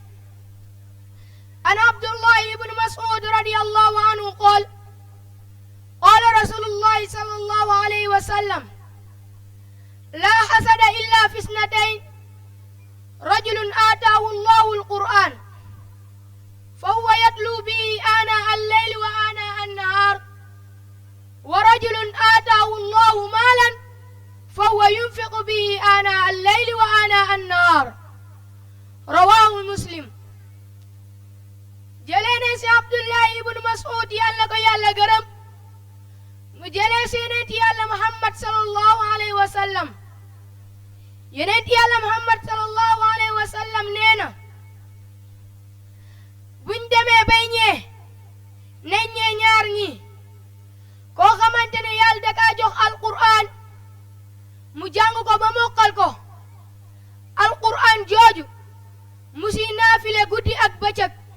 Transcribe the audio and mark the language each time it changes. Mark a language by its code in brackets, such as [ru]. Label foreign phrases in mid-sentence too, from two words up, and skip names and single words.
[ar] عن عبد الله بن مسعود رضي الله عنه قال قال رسول الله صلى الله عليه وسلم لا حسد إلا في اثنتين رجل آتاه الله القرآن فهو يتلو به آناء الليل وآناء النهار ورجل آتاه الله مالا فهو وهو ينفق به آناء الليل وآناء النهار رواه مسلم. [wo] jëlee ne si Abdullahi ibnu Mas'ud yàlla ko yàlla gërëm mu jëlee si yonent yàlla Muhammad [ar] صلى الله عليه وسلم [wo] yonent yàlla Muhammad [ar] صلى الله عليه وسلم [wo] nee na buñ demee bay ñee nañ ñee ñaar ñi koo xamante ne yàlla da kaa jox alqur'an mu jàng ko ba mokkal ko alqur'an jooju mu si naafile guddi ak bëccëg